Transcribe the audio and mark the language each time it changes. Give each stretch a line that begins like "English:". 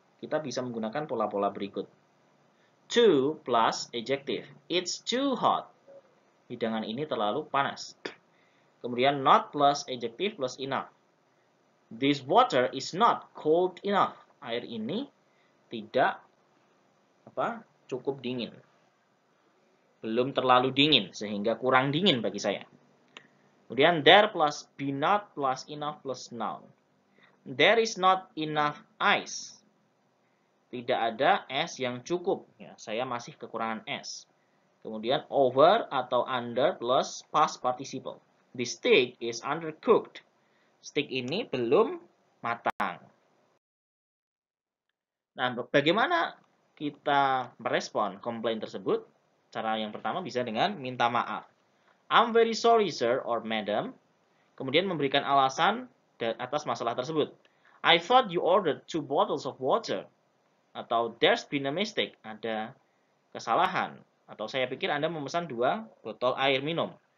Indonesian: Kita bisa menggunakan pola-pola berikut.
English: To plus adjective. It's too hot.
Indonesian: Hidangan ini terlalu panas. Kemudian
English: not plus adjective plus enough. This water is not cold enough.
Indonesian: Air ini tidak cukup dingin. Belum terlalu dingin sehingga kurang dingin bagi saya. Kemudian
English: there plus be not plus enough plus noun. There is not enough ice.
Indonesian: Tidak ada es yang cukup. Ya, saya masih kekurangan es. Kemudian over atau
English: under plus past participle. The steak is undercooked.
Indonesian: Steak ini belum matang. Nah, bagaimana kita merespon komplain tersebut? Cara yang pertama bisa dengan minta maaf.
English: I'm very sorry, sir or madam.
Indonesian: Kemudian memberikan alasan atas masalah tersebut.
English: I thought you ordered 2 bottles of water.
Indonesian: Atau
English: there's been a mistake.
Indonesian: Ada kesalahan. Atau saya pikir Anda memesan 2 botol air minum.